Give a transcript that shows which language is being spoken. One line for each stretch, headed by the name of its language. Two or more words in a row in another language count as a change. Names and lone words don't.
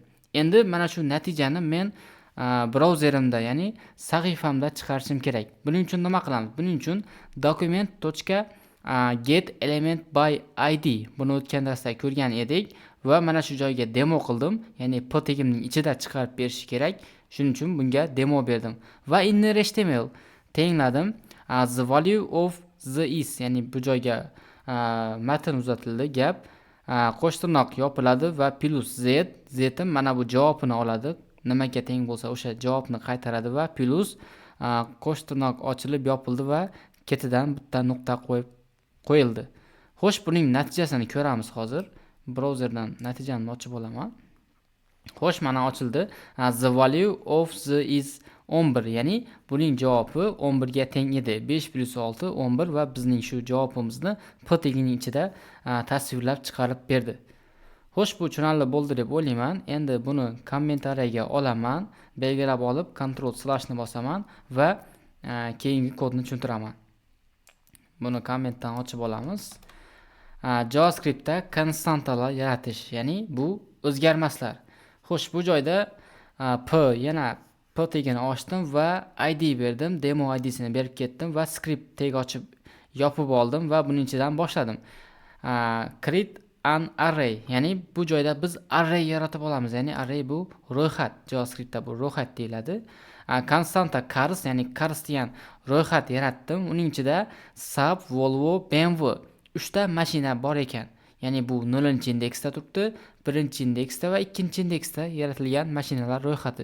Uzbek: Endi mana shu natijani men brauzerimda, ya'ni sahifamda chiqarishim kerak. Buning uchun nima qilamiz? Buning uchun document.getElementById buni o'tgan darsda ko'rgan edik va mana shu joyga demo qildim. Ya'ni p tegimning ichida chiqarib berish kerak. Shuning uchun bunga demo berdim va inner.html tengladim.
English: The value of the is,
Uzbek: ya'ni bu joyga matn uzatildi, gap qo'sh tirnoq yopiladi va plus z'im mana bu javobini oladi. Nimaga teng bo'lsa o'sha javobni qaytaradi va plus qo'sh tirnoq ochilib yopildi va ketidan bitta nuqta qo'yildi. Xo'sh, buning natijasini ko'ramiz hozir. Brauzerdan natijamni ochib olaman. Xo'sh, mana ochildi.
English: The value of the is 11,
Uzbek: ya'ni buning javobi 11 ga teng edi. 5 plus 6 11 va bizning shu javobimizni p tegining ichida tasvirlab chiqarib berdi. Xo'sh, bu tushunarli bo'ldi deb o'ylayman. Endi buni kommentariyaga olaman, belgilab olib Ctrl/ni bosaman va keyingi kodni tushuntiraman. Buni kommentdan ochib olamiz. JavaScriptda konstantalar yaratish, ya'ni bu o'zgarmaslar. Xo'sh, bu joyda yana p tegini ochdim va id berdim. Demo id'sini berib ketdim va
English: script tag
Uzbek: ochib yopib oldim va buning ichidan boshladim.
English: Create an array,
Uzbek: ya'ni bu joyda biz array yaratib olamiz. Ya'ni array bu ro'yxat. JavaScriptda bu ro'yxat deyiladi. Konstanta cars, ya'ni cars degan ro'yxat yaratdim. Uning ichida Saab, Volvo, BMW 3 ta mashina bor ekan. Ya'ni bu 0-indeksda turibdi, 1-indeksda va 2-indeksda yaratilgan mashinalar ro'yxati.